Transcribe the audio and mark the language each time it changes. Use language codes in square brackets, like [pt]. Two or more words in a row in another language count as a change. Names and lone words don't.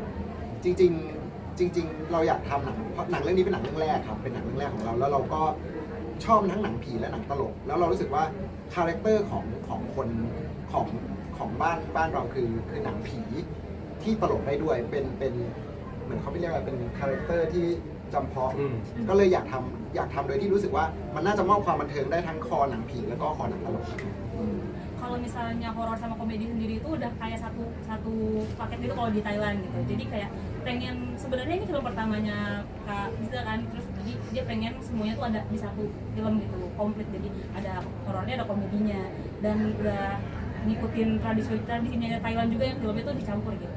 [th] จริงเราอยากทำหนังเพราะหนังเรื่องนี้เป็นหนังเรื่องแรกครับเป็นหนังเรื่องแรกของเราแล้วเราก็ชอบทั้งหนังผีและหนังตลกแล้วเรารู้สึกว่าคาแรคเตอร์ของคนของบ้านเราคือหนังผีที่ตลกได้ด้วยเป็นเหมือนเขาเรียกว่าเป็นคาแรคเตอร์ที่จำเพาะก็เลยอยากทำโดยที่รู้สึกว่ามันน่าจะมอบความบันเทิงได้ทั้งคอหนังผีแล้วก็คอหนังตลก [id] Kalau misalnya horor sama komedi sendiri itu udah kayak satu paket gitu kalau di Thailand gitu. Jadi kayak pengen sebenarnya ini film pertamanya Kak Bisa kan, terus jadi dia pengen semuanya tuh ada di satu film gitu komplit. Jadi ada horornya, ada komedinya dan udah ngikutin tradisinya Thailand juga yang filmnya tuh dicampur gitu.